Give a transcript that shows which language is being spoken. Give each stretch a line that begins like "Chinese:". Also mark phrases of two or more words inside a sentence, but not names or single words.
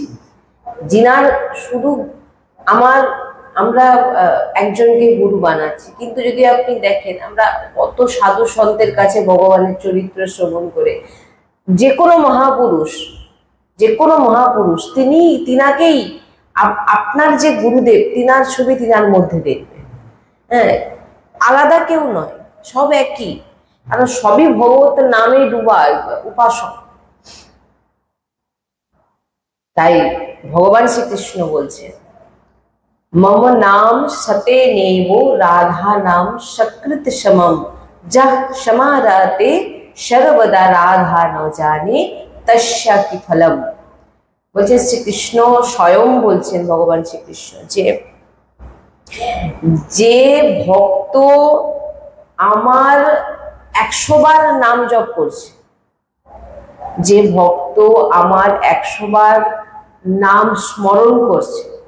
Bangla: যিনার শুধু আমরা একজনকে গুরু বানাচ্ছি, কিন্তু যদি আপনি দেখেন আমরা কত সাধু সন্তের কাছে ভগবানের চরিত্র শ্রবণ করে, যে কোনো মহাপুরুষ তিনাকেই আপনার যে গুরুদেব, তিনার ছবি তিনার মধ্যে দেখবেন। হ্যাঁ, আলাদা কেউ নয়, সব একই, কারণ সবই ভগবতের নামে ডুবা উপাসক। তাই ভগবান শ্রীকৃষ্ণ বলছেন,
Sanskrit: मम नाम सते नेवो राधा नाम सकृत समम, जह समाराते सर्वदा राधा न जाने तस्या की फलम।
Bangla: বলছে শ্রীকৃষ্ণ স্বয়ং বলছেন, ভগবান শ্রীকৃষ্ণ, যে ভক্ত আমার 100 বার নাম জপ করছে, যে ভক্ত আমার 100 বার নাম স্মরণ করছে,